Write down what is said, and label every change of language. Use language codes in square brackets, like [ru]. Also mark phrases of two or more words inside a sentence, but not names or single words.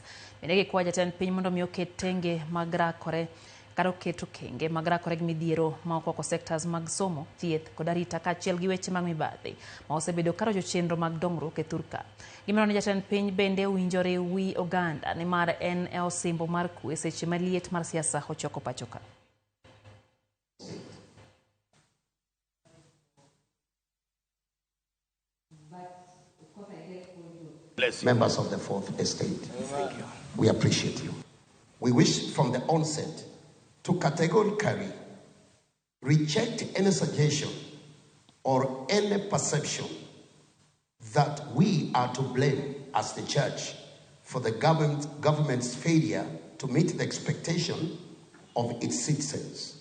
[luo] Bende kwa jatend piny mondo miyo ket tenge mag rakore karo keto kenge mag rakore gi midhiero ma okwako sectors mag somo, thieth kod arita kaachiel gi weche mag mibadhi ma osebedo karo jochenro mag dongruok e thurka. Gimoro ni jatend piny bende winjore wi oganda ni mar en e osimbo mar kwe seche maliet mar siasa ochoko pachoka. [en] Members of the Fourth Estate, we appreciate you. We wish from the onset to categorically reject any suggestion or any perception that we are to blame as the church for the government's failure to meet the expectation of its citizens.